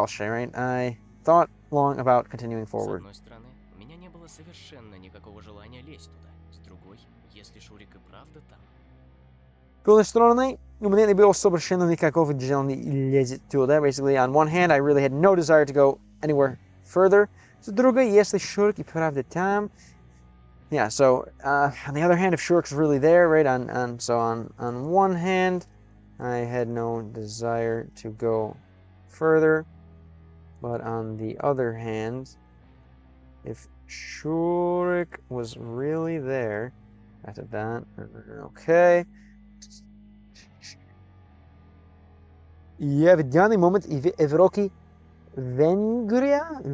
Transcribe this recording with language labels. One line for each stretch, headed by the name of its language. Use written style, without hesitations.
English: Right? I thought long about continuing forward.
Russian: С одной стороны, у меня не было совершенно никакого желания лезть туда. С другой, если Шурик и правда там. С другой стороны, у меня не было совершенно никакого желания лезть туда.
English: Basically, on one hand, I really had no desire to go anywhere further.
Russian: С другой, если Shurk и правда там,
English: yeah, so on the other hand, if Shurk's really there, right, on one hand, I had no desire to go further, but on the other hand, if Shurk was really there, after that, okay.
Russian: Я в данный момент в Европе Венгрия.